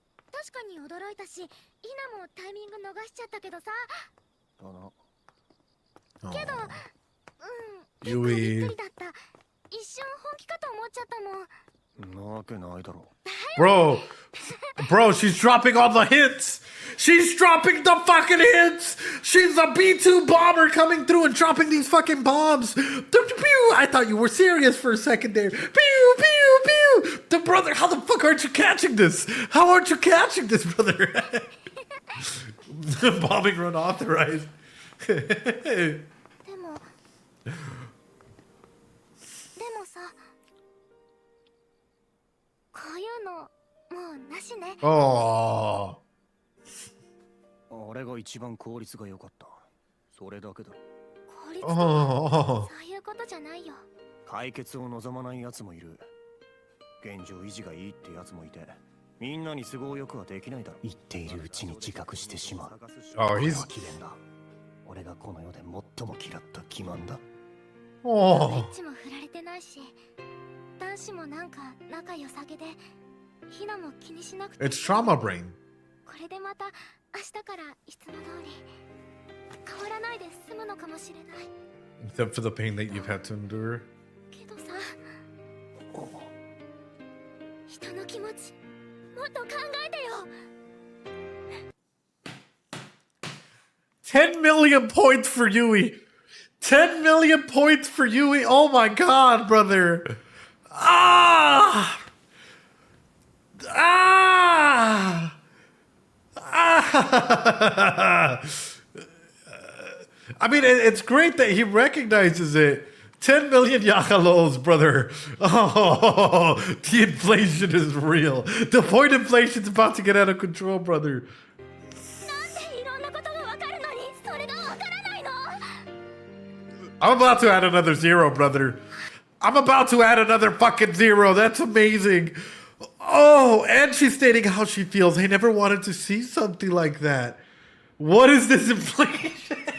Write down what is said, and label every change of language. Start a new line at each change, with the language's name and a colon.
Japanese: 確かに驚いたし、ヒナもタイミング逃しちゃったけどさ。だな。けど、ユイ。びっくりだった。一瞬本気かと思っちゃったもん。なわけないだろ。
English: Bro, she's dropping all the hits. She's dropping the fucking hits. She's a B2 bomber coming through and dropping these fucking bombs. I thought you were serious for a second there. Pew, pew, pew. The brother, how the fuck aren't you catching this? How aren't you catching this, brother? Bombing run authorized.
Japanese: でもさ、こういうのもうなしね。
English: Oh.
Japanese: 俺が一番効率が良かった。それだけだ。効率とはそういうことじゃないよ。解決を望まない奴もいる。現状維持がいいって奴もいて、みんなに都合よくはできないだろ。言っているうちに自覚してしまう。
English: Oh, he's
Japanese: 奇弁だ。俺がこの世で最も嫌った欺瞞だ。エ
English: oh.
Japanese: ッチも振られてないし、男子もなんか仲良さげで、ヒナも気にしなくて。
English: It's trauma brain.
Japanese: これでまた明日からいつも通り変わらないで済むのかもしれない。
English: Except for the pain that you've had to endure.
Japanese: けどさ、人の気持ちもっと考えてよ。
English: 10 million points for Yui. 10 million points for Yui. Oh my god, brother. Ah! Ah! Ah! I mean, it's great that he recognizes it. 10 million yakalos, brother. Oh, the inflation is real. The point inflation's about to get out of control, brother.
Japanese: なんでいろんなことがわかるのにそれがわからないの？
English: I'm about to add another zero, brother. I'm about to add another fucking zero. That's amazing. Oh, and she's stating how she feels. I never wanted to see something like that. What is this inflation?